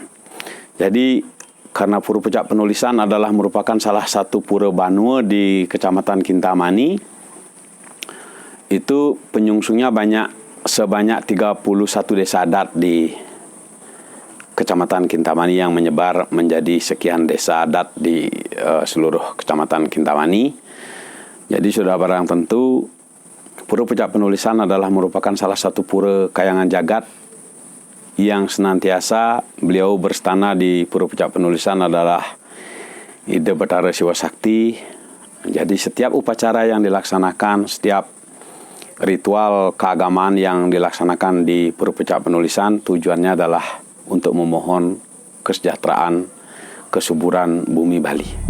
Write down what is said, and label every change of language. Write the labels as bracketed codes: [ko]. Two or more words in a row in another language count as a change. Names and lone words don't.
[id] Jadi karena Pura Pucak Penulisan adalah merupakan salah satu pura Banua di Kecamatan Kintamani, itu penyungsungnya sebanyak 31 desa adat di Kecamatan Kintamani yang menyebar menjadi sekian desa adat di seluruh Kecamatan Kintamani. Jadi sudah barang tentu Pura Pucak Penulisan adalah merupakan salah satu pura kayangan jagat yang senantiasa beliau berstana di Pura Pucak Penulisan adalah Ide Bathara Siwa Sakti. Jadi setiap upacara yang dilaksanakan, setiap ritual keagamaan yang dilaksanakan di Pura Pucak Penulisan tujuannya adalah untuk memohon kesejahteraan, kesuburan bumi Bali.